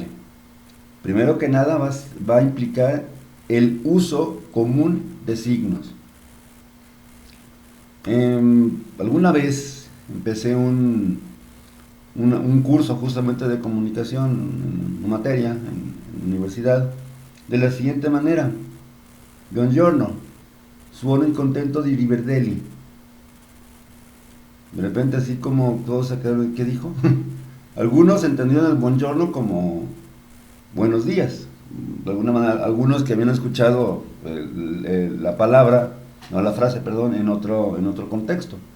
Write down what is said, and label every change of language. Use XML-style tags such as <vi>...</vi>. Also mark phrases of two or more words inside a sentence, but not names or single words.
<es>Primero que nada va a implicar el uso común de signos. Alguna vez empecé un curso justamente de comunicación, una materia en la universidad, de la siguiente manera.</es> <it>Buongiorno, suono il contento di rivederli.</it> <es>De repente así como todos se quedaron, ¿qué dijo? Algunos entendieron el buongiorno como buenos días. De alguna manera, algunos que habían escuchado la palabra, no la frase, perdón, en otro contexto.</es>